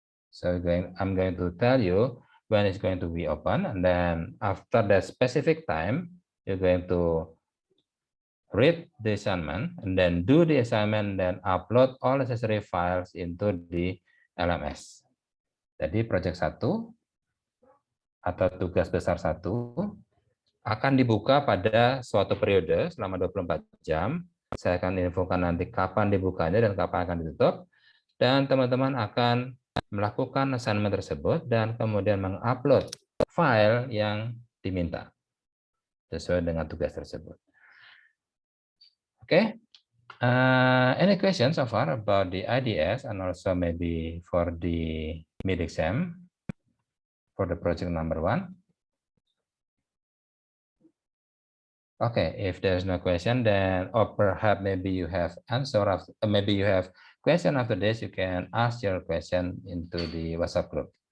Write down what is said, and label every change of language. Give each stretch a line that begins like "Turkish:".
English: So I'm going to tell you when it's going to be open, and then after that specific time, you're going to read the assignment, and then do the assignment, then upload all necessary files into the LMS.
Indonesian: Jadi project 1 atau tugas besar 1 akan dibuka pada suatu periode selama 24 jam. Saya akan infokan nanti kapan dibukanya dan kapan akan ditutup. Dan teman-teman akan melakukan assignment tersebut dan kemudian mengupload file yang diminta sesuai dengan tugas tersebut.
English: Okay. Any questions so far about the IDS and also maybe for the mid-exam for the project number 1? Okay, if there's no question, then or perhaps maybe you have answer after, maybe you have question after this, you can ask your question into the WhatsApp group.